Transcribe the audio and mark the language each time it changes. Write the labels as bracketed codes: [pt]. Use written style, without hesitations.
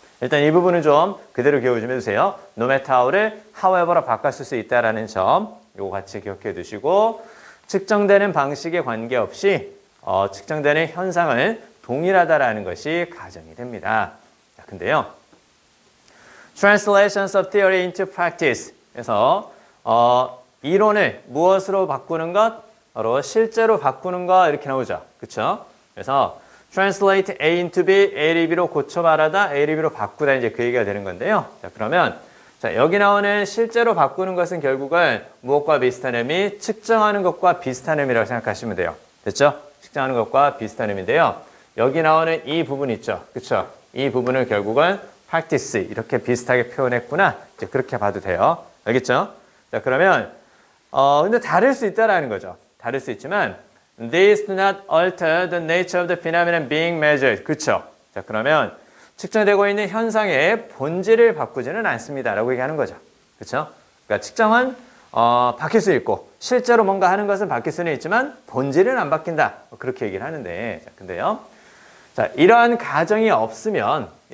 [ko] 일단 이 부분은 좀 그대로 기억 좀 해주세요. no matter how를 however로 바꿨을 수 있다는 점 요거 같이 기억해 두시고, 측정되는 방식에 관계없이 측정되는 현상은 동일하다라는 것이 가정이 됩니다. 자, 근데요. [en] Translations of theory into practice. [ko] 그래서 이론을 무엇으로 바꾸는 것? 바로 실제로 바꾸는 것 이렇게 나오죠. 그렇죠? 그래서 [en] translate A into B, [ko] A를 B로 고쳐 말하다, A를 B로 바꾸다 이제 그 얘기가 되는 건데요. 자, 그러면 자, 여기 나오는 실제로 바꾸는 것은 결국은 무엇과 비슷한 의미? 측정하는 것과 비슷한 의미라고 생각하시면 돼요. 됐죠? 측정하는 것과 비슷한 의미인데요. 여기 나오는 이 부분 있죠. 그렇죠? 이 부분을 결국은 practice 이렇게 비슷하게 표현했구나. 이제 그렇게 봐도 돼요. 알겠죠? 자, 그러면 근데 다를 수 있다라는 거죠. 다를 수 있지만 [en] These do not alter the nature of the phenomenon being measured. [ko] 그렇죠? 자, 그러면 측정되고 있는 현상의 본질을 바꾸지는 않습니다. 라고 얘기하는 거죠. 그렇죠? 그러니까 측정은 바뀔 수 있고 실제로 뭔가 하는 것은 바뀔 수는 있지만 본질은 안 바뀐다. 그렇게 얘기를 하는데, 자, 근데요. 자, 이러한 가정이 없으면